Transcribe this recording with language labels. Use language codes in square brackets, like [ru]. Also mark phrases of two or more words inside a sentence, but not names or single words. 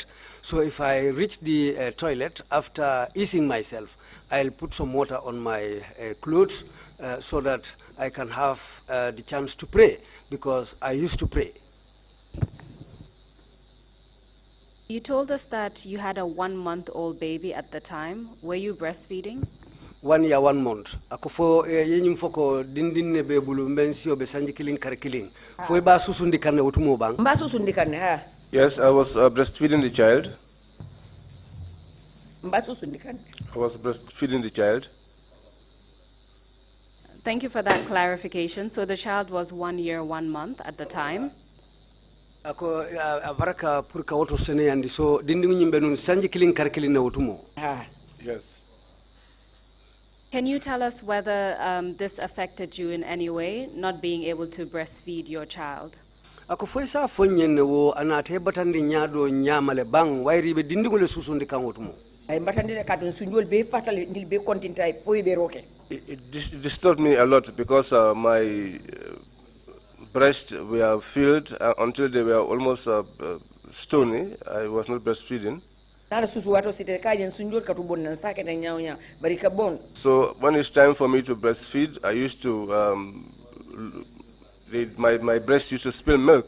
[en] So if I reach the toilet after easing myself, I'll put some water on my clothes so that I can have the chance to pray, because I used to pray. You told us that you had a 1-month-old baby at the time. Were you breastfeeding? 1 year, 1 month. [man] Ako fo yenyim foko dindin ne be bulu mensi obe sanji killing kar killing. Fo ba susundi kanne utumo bang. Ba susundi kanne ha. [en] Yes, I was breastfeeding the child. [man] Ba susundi kanne. [en] I was breastfeeding the child. Thank you for that clarification. So the child was 1 year, 1 month at the time. [man] Ako abaraka purka woto sene andi so dindin nyimbe nun sanji killing kar killing na utumo. Ha. [en] Yes. Can you tell us whether this affected you in any way, not being able to breastfeed your child? [man] Ako foi sa fonyen wo anate batandi nyado nyamale bang wairi be dindigole susundi kan wotumo. Ay batandi le kadon sunjol be fatale ndil be kontinta foi be roke. [en] It disturbed me a lot because my breasts were filled until they were almost stony. I was not breastfeeding. So when it's time for me to breastfeed, I used to, my breast used to spill milk.